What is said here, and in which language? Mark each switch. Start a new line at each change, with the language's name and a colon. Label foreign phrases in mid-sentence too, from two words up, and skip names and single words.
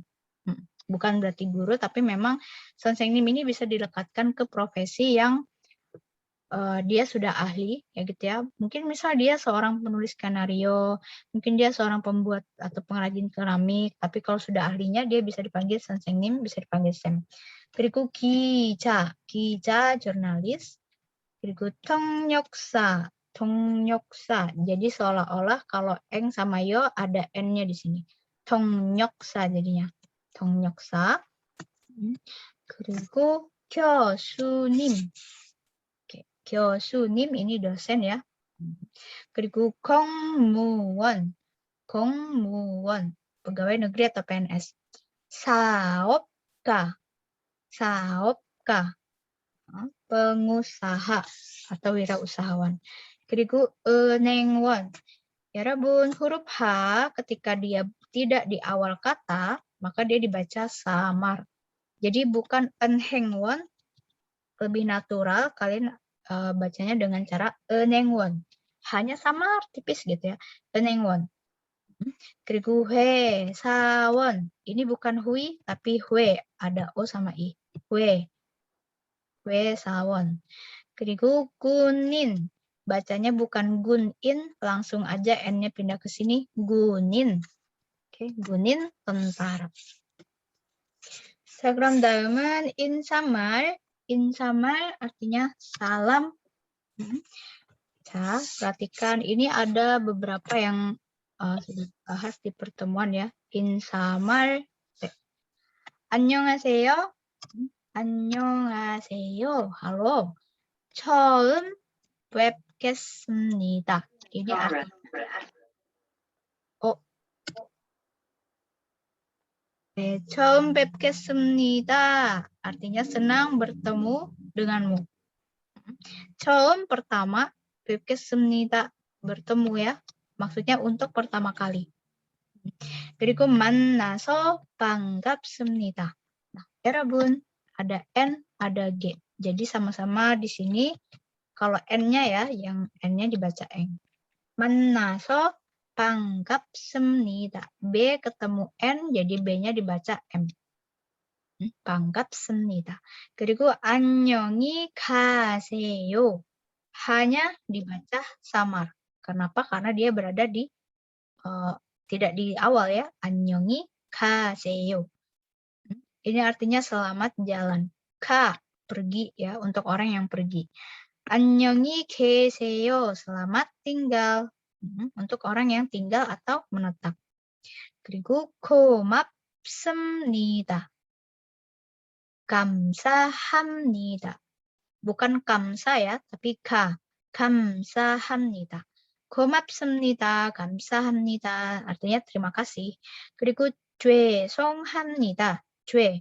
Indonesian: Bukan berarti guru, tapi memang 선생님 ini bisa dilekatkan ke profesi yang dia sudah ahli, ya gitu ya. Mungkin misal dia seorang penulis skenario, mungkin dia seorang pembuat atau pengrajin keramik, tapi kalau sudah ahlinya dia bisa dipanggil 선생님, bisa dipanggil Sam.
Korean: 그리고 기자, 기자 jurnalis. 그리고 통역사, 통역사.
Indonesian: Jadi seolah-olah kalau eng sama yo ada n-nya di sini.
Korean: 통역사 jadinya. 통역사. 그리고 교수님.
Indonesian: 교수님 ini dosen ya.
Korean: 그리고 공무원, 공무원,
Indonesian: pegawai negeri atau PNS.
Korean: 사업가, 사업가,
Indonesian: pengusaha atau wirausahawan.
Korean: 그리고 은행원. 여러분,
Indonesian: huruf H ketika dia tidak di awal kata, maka dia dibaca samar. Jadi bukan 은행원, lebih natural kalian bacanya dengan cara 은행원. Hanya samar tipis gitu ya.
Korean: 은행원. 그리고 회사원.
Indonesian: Ini bukan hui tapi 회. Ada o sama i.
Korean: 회. 회사원. 그리고 군인.
Indonesian: Bacanya bukan gunin, langsung aja n-nya pindah ke sini. Gunin. Oke, gunin tentara.
Korean: 그럼 다음은 인사말.
Indonesian: Insamal artinya salam. 자, perhatikan ini ada beberapa yang sudah dibahas di pertemuan ya. Insamal.
Korean: 안녕하세요. 안녕하세요. Halo. 처음 뵙겠습니다.
Indonesian: Ini artinya
Korean: 처음 뵙겠습니다.
Indonesian: Artinya senang bertemu denganmu.
Korean: 처음 pertama, 뵙겠습니다.
Indonesian: Bertemu ya. Maksudnya untuk pertama kali.
Korean: 그리고 만나서 반갑습니다.
Indonesian: Nah, 여러분, ada N, ada G. Jadi sama-sama di sini kalau N-nya ya, yang N-nya dibaca eng.
Korean: 만나서 반갑습니다.
Indonesian: B ketemu N, jadi B-nya dibaca M.
Korean: 반갑습니다. 그리고 안녕히 가세요.
Indonesian: Hanya dibaca samar. Kenapa? Karena dia berada di tidak di awal ya.
Korean: 안녕히 가세요.
Indonesian: Ini artinya selamat jalan. Ka, pergi ya, untuk orang yang pergi.
Korean: 안녕히 계세요.
Indonesian: Selamat tinggal. Untuk orang yang tinggal atau menetap.
Korean: 그리고 고맙습니다. 감사합니다.
Indonesian: Bukan kamsa ya, tapi ka. 감사합니다.
Korean: 고맙습니다. 감사합니다.
Indonesian: Artinya terima kasih.
Korean: 그리고 죄송합니다. 죄.